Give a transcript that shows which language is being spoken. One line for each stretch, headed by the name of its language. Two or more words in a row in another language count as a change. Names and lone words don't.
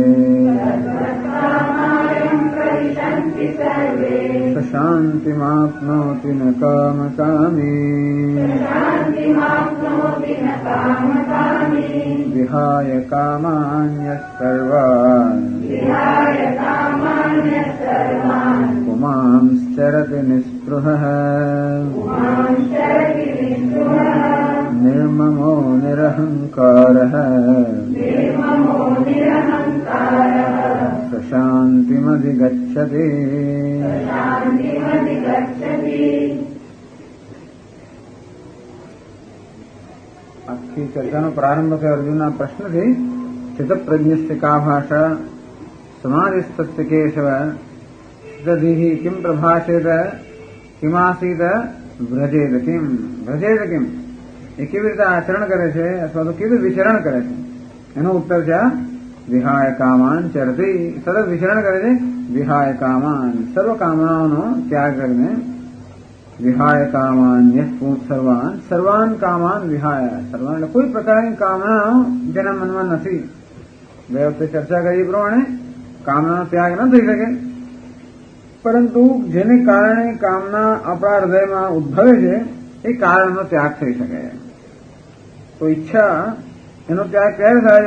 Sanskrit: स शान्तिमाप्नोति न कामकामी विहाय कामान्यः सर्वान् पुमांश्चरति निःस्पृहः. निर्ममो निरहङ्कारः स शान्तिमधिगच्छति.
Gujarati: આખી ચર્ચાનો પ્રારંભ થયો અર્જુનના પ્રશ્નથી.
Sanskrit: સ્થિતપ્રજ્ઞસ્ય કા ભાષા સમાધિસ્થસ્ય કેશવ દધીહી કિમ પ્રભાષેત કિમાસીત વ્રજેત કિમ
Gujarati: એ કેવી રીતે આચરણ કરે છે અથવા તો કેવી વિચરણ કરે છે એનો ઉત્તર છે
Sanskrit: વિહાય કામાન ચરતી
Gujarati: સતત વિચરણ કરે છે
Sanskrit: વિહાય કામાન
Gujarati: સર્વ કામનાઓનો ત્યાગ કરીને
Sanskrit: વિહાય કામાન સર્વાન કામાન વિહાય સર્વાન
Gujarati: એટલે કોઈ પ્રકારની કામનાઓ જેના મનમાં નથી. બે વખતે ચર્ચા કરી પ્રમાણે કામનાનો ત્યાગ ન થઈ શકે, પરંતુ જેને કારણે કામના આપણા હૃદયમાં ઉદ્ભવે છે એ કારણનો ત્યાગ થઈ શકે. તો ઈચ્છા એનો ત્યાગ ક્યારે થાય?